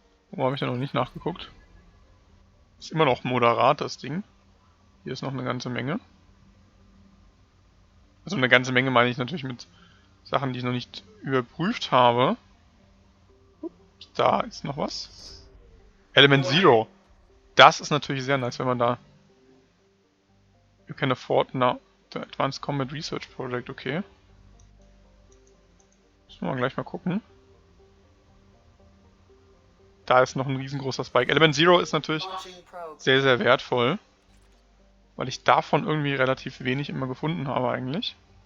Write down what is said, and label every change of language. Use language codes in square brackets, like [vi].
[de] Warum habe ich da noch nicht nachgeguckt? Ist immer noch moderat, das Ding. Hier ist noch eine ganze Menge. Also eine ganze Menge meine ich natürlich mit Sachen, die ich noch nicht überprüft habe. Da ist noch was. Element Zero. Das ist natürlich sehr nice, wenn man da... [en] You can afford now the Advanced Combat Research Project, okay. [de] Müssen wir gleich mal gucken. Da ist noch ein riesengroßer Spike. Element Zero ist natürlich [en] Launching probe. [de] sehr, sehr wertvoll. Weil ich davon irgendwie relativ wenig immer gefunden habe eigentlich.